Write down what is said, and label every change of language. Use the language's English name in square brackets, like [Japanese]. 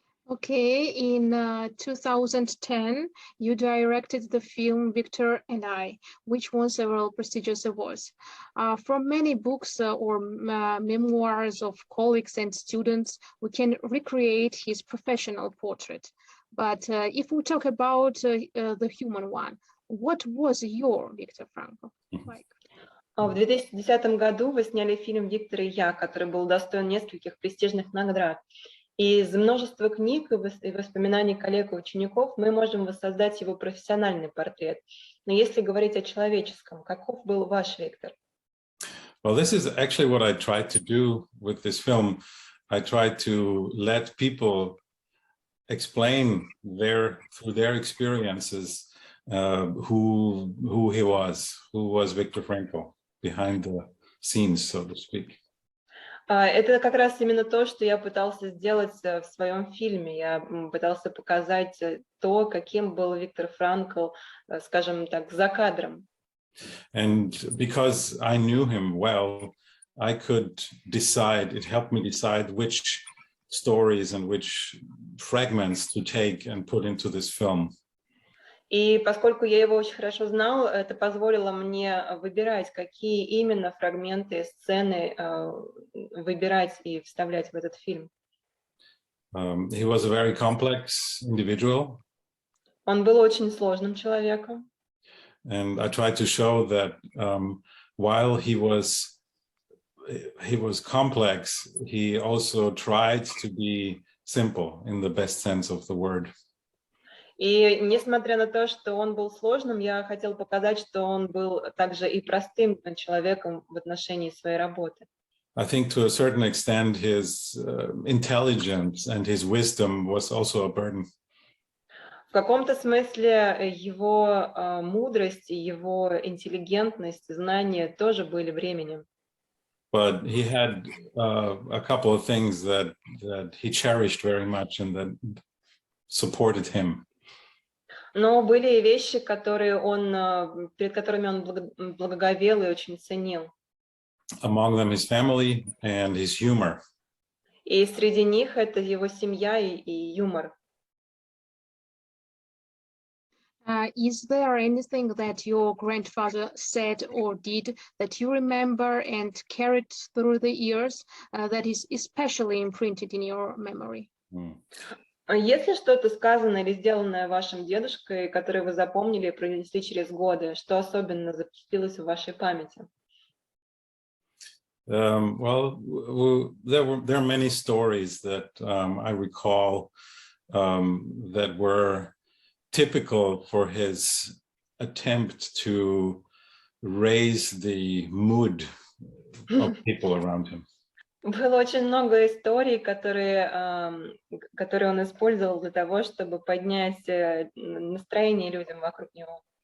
[English] Okay, in 2010, you directed the film Victor and I, which won several prestigious awards. From many books or memoirs of colleagues and students, we can recreate his professional portrait. But if we talk about the human one, what was your Viktor Frankl like? [Russian] В 2010 году вы сняли фильм «Виктор и я», который был удостоен нескольких престижных наград. И из множества книг и воспоминаний коллег и учеников мы можем воссоздать его профессиональный портрет. Но если говорить о человеческом, каков был ваш Виктор? [English] Well, this is actually what I tried to do with this film. I tried to let people explain through their experiences who he was, who was Viktor Frankl behind the scenes, so to speak. [Russian] Это как раз именно то, что я пытался сделать в своем фильме. Я пытался показать то, каким был Виктор Франкл, скажем так, за кадром. [English] And because I knew him well, I could decide, it helped me decide which stories and which fragments to take and put into this film. [Russian] И поскольку я его очень хорошо знал, это позволило мне выбирать, какие именно фрагменты, сцены выбирать и вставлять в этот фильм. [English] He was a very complex individual. [Russian] Он был очень сложным человеком. [English] And I tried to show that while he was complex, he also tried to be simple in the best sense of the word. [Russian] И несмотря на то, что он был сложным, я хотел показать, что он был также и простым человеком в отношении своей работы. [English] I think to a certain extent his intelligence and his wisdom was also a burden. [Russian] В каком-то смысле его мудрость и его интеллигентность, знания тоже были бременем. [English] But he had a couple of things that he cherished very much and that supported him. [Russian] Но были и вещи, перед которыми он благоговел и очень ценил. [English] Among them his family and his humor. [Russian] И среди них это его семья и юмор. [English] Is there anything that your grandfather said or did that you remember and carried through the years that is especially imprinted in your memory? [Russian] Есть ли что-то сказанное или сделанное вашим дедушкой, которое вы запомнили и пронесли через годы, что особенно запечатлелось в вашей памяти? [English] Well, there are many stories that I recall that were typical for his attempt to raise the mood of people around him. [Russian] Было очень много историй, которые он использовал для того, чтобы поднять настроение людям вокруг него.